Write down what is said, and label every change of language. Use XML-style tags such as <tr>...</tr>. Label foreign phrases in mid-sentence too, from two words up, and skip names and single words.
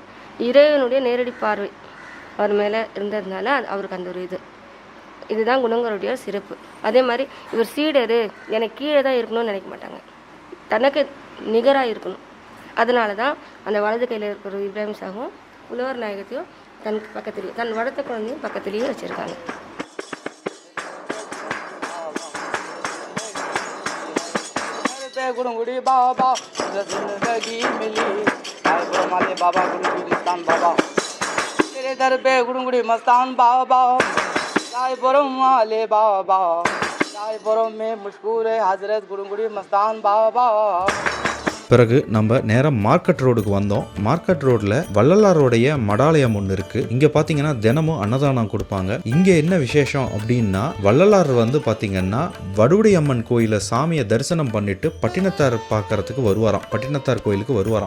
<ta>இறைவனுடைய நேரடி பார்வை அவர் மேலே இருந்ததுனால அவருக்கு அந்த ஒரு இதுதான் குணங்களுடைய சிறப்பு. அதே மாதிரி இவர் சீடரு எனக்கு கீழே தான் இருக்கணும்னு நினைக்க மாட்டாங்க, தனக்கு நிகராக இருக்கணும். அதனால தான் அந்த வலது கையில் இருக்கிற இப்ராஹிம் சாகும் உழவர் நாயகத்தையும் தன் பக்கத்துலேயே தன் வளர்த்த குழந்தையும் பக்கத்துலேயே வச்சுருக்காங்க.</ta> <hi>गुड़गुड़ी बाबा जिंदगी मिली माले बाबा गुड़गुड़ी मस्तान बाबा तेरे दर पे गुड़गुड़ी मस्तान बाबा रायपुरम वाले बाबा रायपुरम में मशहूर है हजरत गुड़गुड़ी मस्तान बाबा</hi> <ta>பிறகு நம்ம நேரம் மார்க்கெட் ரோடுக்கு வந்தோம். மார்க்கெட் ரோட்ல வள்ளலாருடைய மடாலயம் ஒன்று இருக்கு. இங்க பாத்தீங்கன்னா தினமும் அன்னதானம் கொடுப்பாங்க. இங்க என்ன விசேஷம் அப்படின்னா வள்ளலார் வந்து பாத்தீங்கன்னா வடுவுடை அம்மன் கோயில சாமியை தரிசனம் பண்ணிட்டு பட்டினத்தார் பார்க்கறதுக்கு வருவாராம். பட்டினத்தார் கோயிலுக்கு வருவாராம்.</ta>